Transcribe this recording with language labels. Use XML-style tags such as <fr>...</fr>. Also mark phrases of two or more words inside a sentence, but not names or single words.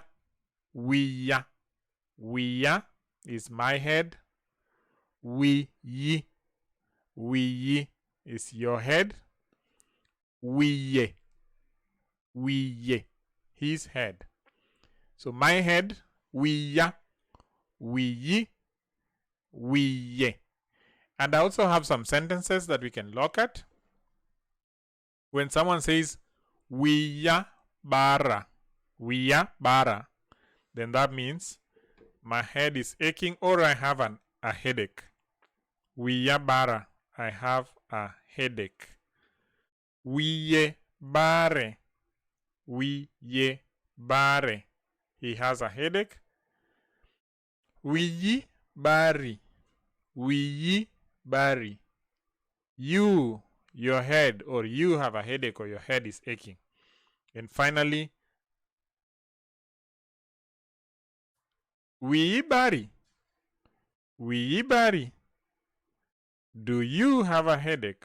<en>YIER. YIER is my head. YIE. YIE is your head.</en> <luo>YIE. YIE.</luo> <en>His head. So my head,</en> <luo>YIER. YIE. YIE.</luo> <en>And I also have some sentences that we can look at. When someone says</en> <luo>WIYA bara, WIYA bara,</luo> <en>then that means my head is aching or I have a headache.</en> <luo>WIYA bara,</luo> <en>I have a headache.</en> <luo>WIYE bare, WIYE bare,</luo> <en>he has a headache.</en> <luo>WIYI bari, WIYI bari,</luo> <en>you, your head, or you have a headache or your head is aching. And finally,</en> <luo>WIYI bari, WIYI bari,</luo> <en>do you have a headache?</en>